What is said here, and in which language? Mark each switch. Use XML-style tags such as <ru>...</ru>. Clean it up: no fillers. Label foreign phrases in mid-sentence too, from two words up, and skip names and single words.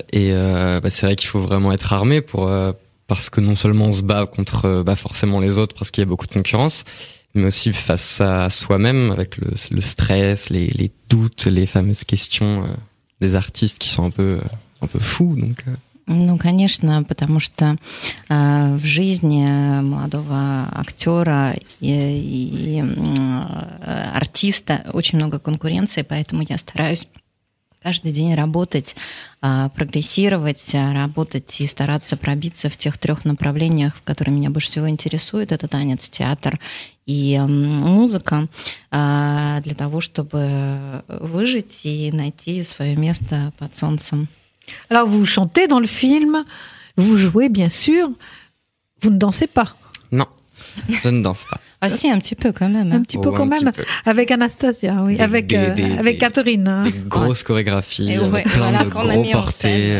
<fr>Et c'est vrai qu'il faut vraiment être armé parce que non seulement on se bat contre forcément les autres parce qu'il y a beaucoup de concurrence, mais aussi face à soi-même avec le stress, les doutes, les fameuses questions des artistes qui sont un peu fous. Donc</fr> <ru>Ну, конечно, потому что в жизни молодого актера и артиста очень много конкуренции, поэтому я стараюсь каждый день работать, прогрессировать, работать и стараться пробиться в тех 3 направлениях, которые меня больше всего интересуют. Это танец, театр и музыка, для того, чтобы выжить и найти свое место под солнцем.</ru> <fr>Alors, vous chantez dans le film, vous jouez, bien sûr, vous ne dansez pas. Non, je ne danse pas. Ah si, un petit peu quand même. Un petit peu quand même, avec Anastasia, oui, avec Catherine. Des grosses chorégraphies, plein de gros portés.</fr>